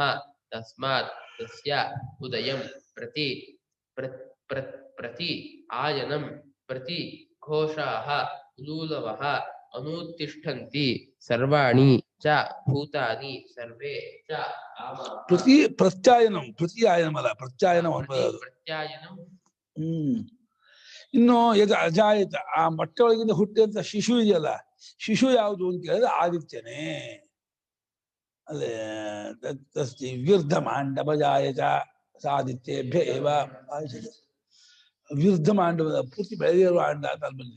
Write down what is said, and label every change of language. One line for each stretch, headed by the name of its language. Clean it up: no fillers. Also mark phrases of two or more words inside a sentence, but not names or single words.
Sanskrit: तस्मात् तस्य उदयं प्रति आयनं प्रति घोषाः उलूलवः अनुतिष्ठन्ति सर्वाणि च भूतानि सर्वे च कामाः. ಪ್ರತಿ ಪ್ರತ್ಯಾಯನಂ ಪ್ರತಿ ಆಯನಮಲ್ಲ ಪ್ರತ್ಯಾಯನ ಪ್ರತ್ಯಾಯನಂ.
Kannada: ಇನ್ನು
Sanskrit: ಯದ ಅಜಾಯತ
Kannada: ಆ ಮೊಟ್ಟೆ ಒಳಗಿಂದ ಹುಟ್ಟಿದಂತ ಶಿಶು ಇದೆಯಲ್ಲ, ಶಿಶು ಯಾವುದು ಅಂತ ಕೇಳಿದ್ರೆ ಆದಿತ್ಯನೇ. ಅಲ್ಲೇ
Sanskrit: ವಿರ್ಧಮಾಂಡವಜಾಯತ ಸಾದಿತ್ಯೇಭ್ಯ ಏವ
Kannada: ವಿರ್ಧಮಾಂಡವದ ಪೂರ್ತಿ ಬೆಳೆದಿರೋ ಅಂಡ ಅಂತ ಅಲ್ಲಿ ಬಂದಿದೆ.